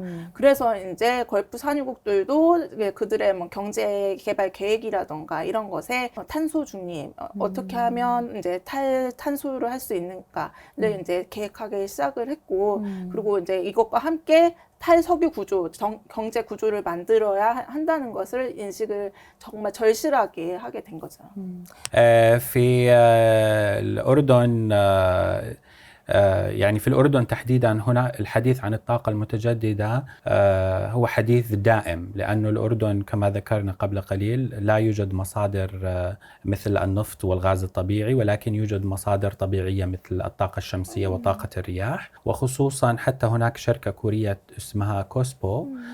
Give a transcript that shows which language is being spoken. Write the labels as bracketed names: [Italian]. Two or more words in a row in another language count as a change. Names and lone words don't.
[Korean] 그래서 이제 걸프 산유국들도 그들의 뭐 경제 개발 계획이라던가 이런 것에 탄소 중립, 어떻게 하면 이제 탈탄소를 할 수 있는가를 이제 계획하기 시작을 했고, 그리고 이제 이것과 함께 탈석유 구조, 경제 구조를 만들어야 한다는 것을 인식을 정말 절실하게 하게 된 거죠. [Arabic] في الأردن يعني في الأردن تحديدا هنا الحديث عن الطاقة المتجددة هو حديث دائم، لأن الأردن كما ذكرنا قبل قليل لا يوجد مصادر مثل النفط والغاز الطبيعي، ولكن يوجد مصادر طبيعية مثل الطاقة الشمسية وطاقة الرياح، وخصوصا حتى هناك شركة كورية اسمها كوسبو